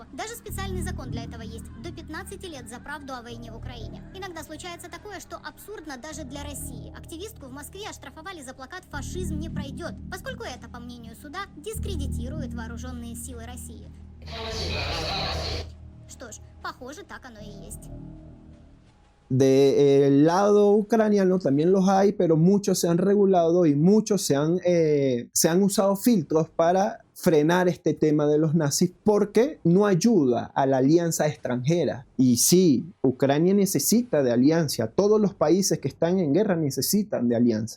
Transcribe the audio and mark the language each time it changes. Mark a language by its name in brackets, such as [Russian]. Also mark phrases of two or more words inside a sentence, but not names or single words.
[Russian] Даже специальный закон для этого есть – до 15 лет за правду о войне в Украине. Иногда случается такое, что абсурдно даже для России. Активистку в Москве оштрафовали за плакат «Фашизм не пройдет», поскольку это, по мнению суда, дискредитирует вооруженные силы России. Что ж, pохоже, так оно и есть. [Spanish] Del lado ucraniano también los hay, pero muchos se han regulado y muchos se han usado filtros para frenar este tema de los nazis porque no ayuda a la alianza extranjera. Y sí, Ucrania necesita de alianza. Todos los países que están en guerra necesitan de alianza.